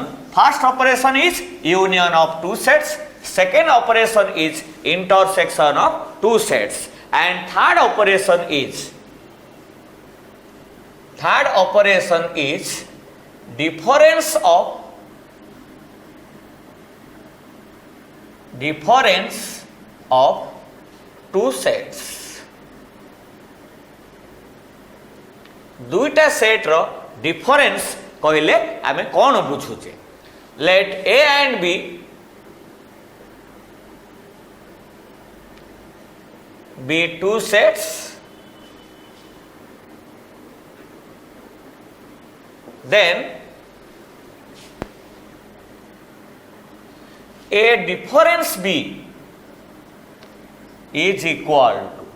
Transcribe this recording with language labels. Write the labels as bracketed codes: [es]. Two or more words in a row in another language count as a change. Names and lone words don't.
[en] First operation is union of two sets, second operation is intersection of two sets, and third operation is difference of two sets. [or] ଦୁଇଟା ସେଟ ରୋ ଡିଫରେନ୍ସ କହଲେ ଆମେ କଉଣ ବୁଝୁଚେ. [en] Let A and B be two sets, then A difference B is equal